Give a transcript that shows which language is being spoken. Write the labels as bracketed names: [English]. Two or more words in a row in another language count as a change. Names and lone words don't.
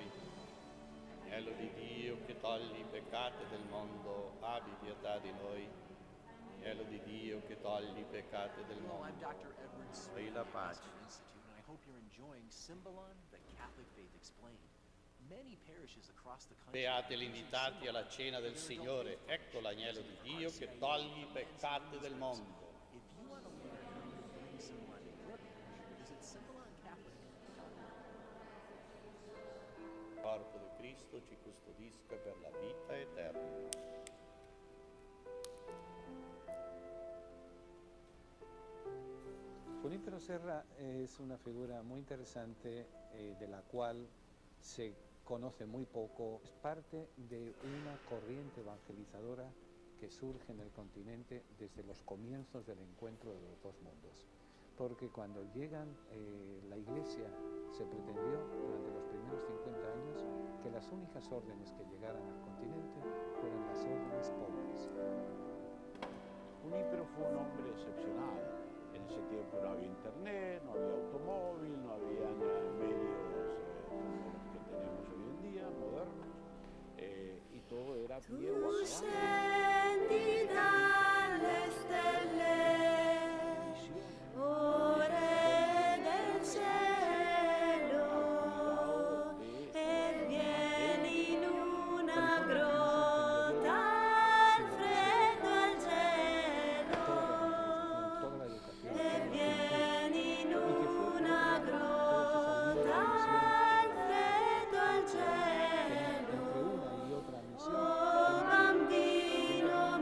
[Italian] Agnello di Dio, che togli i peccati del mondo, abbi pietà di noi. Agnello di Dio, che togli i peccati del [English] Hello, I'm [Italian] mondo. [English] Dr. Edward Smith [Italian] Dei la [English] of the [Italian] pace. [English] Western Institute, and I hope you're enjoying Symbolon, the Catholic Faith Explained. Many parishes across the country [Italian] Beati gli invitati alla cena del Signore, ecco l'agnello di Dio che toglie i peccati del mondo. [English] If you want to learn how you can bring Symbolon to your parish, visit SymbolonCatholic.org. [Italian] Il corpo di Cristo ci custodisca per la vita eterna. [Spanish] Junípero Serra es una figura muy interesante de la cual se conoce muy poco. Es parte de una corriente evangelizadora que surge en el continente desde los comienzos del encuentro de los dos mundos. Porque cuando llegan la Iglesia se pretendió durante los primeros 50 años que las únicas órdenes que llegaran al continente fueran las órdenes pobres. Junípero fue un hombre excepcional. En ese tiempo no había internet, no había automóvil, no había medios como los que tenemos hoy en día, modernos, y todo era a pie o a [Italian] Tu [Spanish] caballo. [Italian] scendi dalle stelle, o Re del cielo, e vieni in una grotta al freddo al gelo, [Spanish] Toda la educación. [Italian] e vieni in una grotta al freddo al [Spanish] Entre [Italian] gelo. [Spanish] una y otra misión, [Italian] Oh bambino